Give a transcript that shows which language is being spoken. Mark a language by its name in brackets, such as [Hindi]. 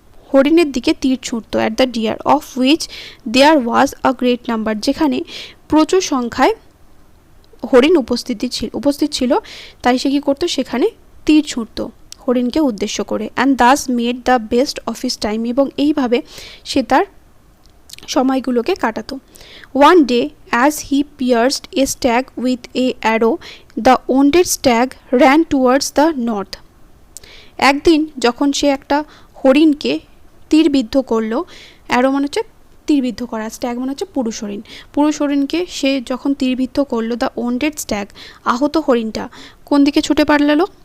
[Bangla] হরিণের দিকে তীর ছুঁড়তো। [English] at the deer of which there was a great number, [Bangla] যেখানে প্রচুর সংখ্যায় হরিণ উপস্থিত ছিল, তাই সে কী করতো? সেখানে তীর ছুঁড়তো হরিণকে উদ্দেশ্য করে। [English] and thus made the best of his time, [Bangla] এবং এইভাবে সে তার সময়গুলোকে কাটাতো। [English] One day, as he pierced a stag with a arrow, the wounded stag ran towards the north. [Bangla] একদিন যখন সে একটা হরিণকে তীরবিদ্ধ করলো, অ্যারো মানে হচ্ছে তীরবিদ্ধ করা, স্ট্যাগ মানে হচ্ছে পুরুষ হরিণ, পুরুষ হরিণকে সে যখন তীরবিদ্ধ করলো, [English] the wounded stag, [Bangla] আহত হরিণটা কোন দিকে ছুটে পালালো?